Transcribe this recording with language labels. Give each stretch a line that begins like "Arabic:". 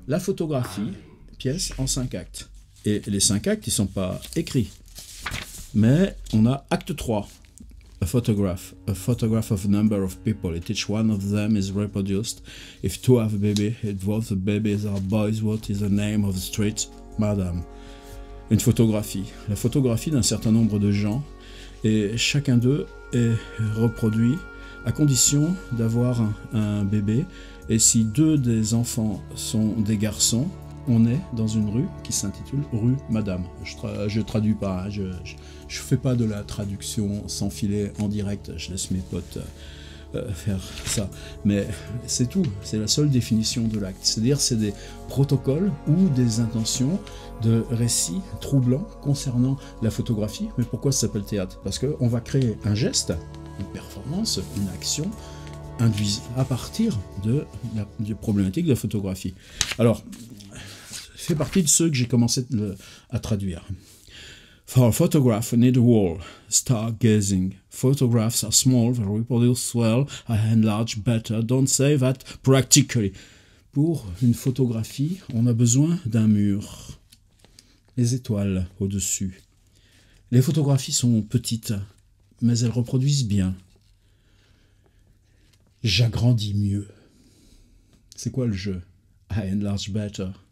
French: La photographie, pièce en 5 actes. Et les 5 actes, ils ne sont pas écrits. Mais on a acte 3.
English: A photograph of a number of people. If each one of them is reproduced, if 2 have a baby, if both the babies are boys, what is the name of the street, madame?
French: Une photographie. La photographie d'un certain nombre de gens, et chacun d'eux est reproduit à condition d'avoir un bébé. Et si 2 des enfants sont des garçons, on est dans une rue qui s'intitule rue Madame. Je traduis pas, hein, je fais pas de la traduction sans filet en direct, je laisse mes potes faire ça. Mais c'est tout, c'est la seule définition de l'acte. C'est-à-dire c'est des protocoles ou des intentions de récits troublants concernant la photographie. Mais pourquoi ça s'appelle théâtre? Parce qu'on va créer un geste, une performance, une action induite à partir de la problématique de la photographie. Alors, fait partie de ceux que j'ai commencé à traduire.
English: For a photograph, we need a wall, stargazing. Photographs are small, they reproduce well, I enlarge better, don't say that practically.
French: Pour une photographie, on a besoin d'un mur. Les étoiles au-dessus. Les photographies sont petites, mais elles reproduisent bien. J'agrandis mieux. C'est quoi le jeu?
English: I enlarge better.